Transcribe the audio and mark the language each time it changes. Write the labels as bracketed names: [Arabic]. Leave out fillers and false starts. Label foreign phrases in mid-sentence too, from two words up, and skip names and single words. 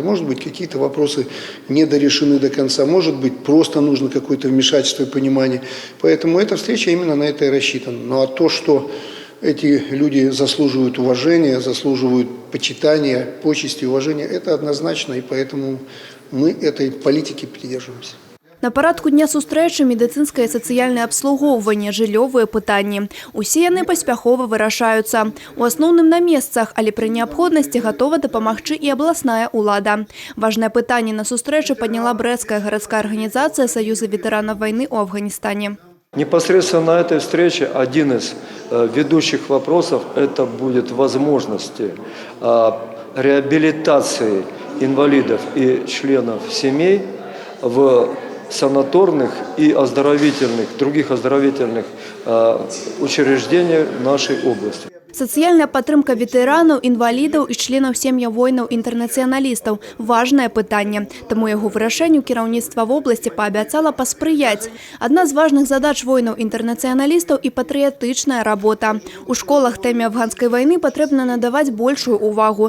[Russian] Может быть, какие-то вопросы недорешены до конца, может быть, просто нужно какое-то вмешательство и понимание. Поэтому эта встреча именно на это и рассчитана. Ну а то, что эти люди заслуживают уважения, заслуживают почитания, почести, уважения, это однозначно, и поэтому мы этой политики придерживаемся. [Belarusian] На парадку дня сустрэчы медыцынскае і сацыяльнае абслугоўванне, жыллёвыя пытанні. Усе яны паспяхова вырашаюцца. У асноўным на месцах, але пры неабходнасці гатова дапамагчы і абласная ўлада. Важнае пытанне на сустрэчы падняла брэсцкая гарадская арганізацыя Союза ветэранов войны ў Афганистане. [Russian] Непосредственно на этой встрече один из ведущих вопросов – это будет возможности реабилитации инвалидов и членов семей в санаторных и других оздоровительных учреждениях нашей области. [Belarusian] Сацыяльная падтрымка ветэранаў, інвалідаў і членаў сем'яў воінаў-інтэрнацыяналістаў – важнае пытанне. Таму яго вырашэнню кіраўніцтва вобласці паабяцала паспрыяць. Адна з важных задач воінаў-інтэрнацыяналістаў і патрыятычная работа. У школах тэме афганскай вайны патрэбна надаваць большую увагу.